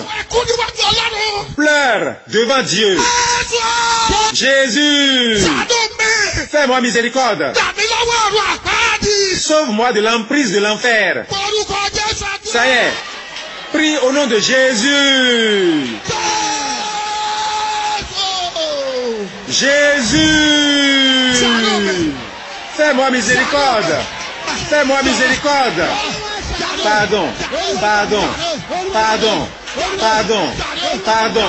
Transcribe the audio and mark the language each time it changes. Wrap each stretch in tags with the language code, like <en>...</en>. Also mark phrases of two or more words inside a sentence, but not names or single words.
<yo>Ẹkún níwájú Ọlọ́run.</yo> <fr>Pleure devant Dieu.</fr> <yo>Jésù.</yo> <fr>Jésus,</fr> <yo>Ṣàánú mi.</yo> <fr>fais-moi miséricorde.</fr> <yo>Gbà mí lọ́wọ́ ọ̀run àpáàdì.</yo> <fr>Sauve-moi de l'emprise de l'enfer.</fr> <yo>Orúkọ Jésù àti.</yo> <fr>Ça y est, prie au nom de Jésus. Jésus, fais-moi miséricorde. Fais-moi miséricorde. Pardon, pardon, pardon, pardon, pardon.</fr>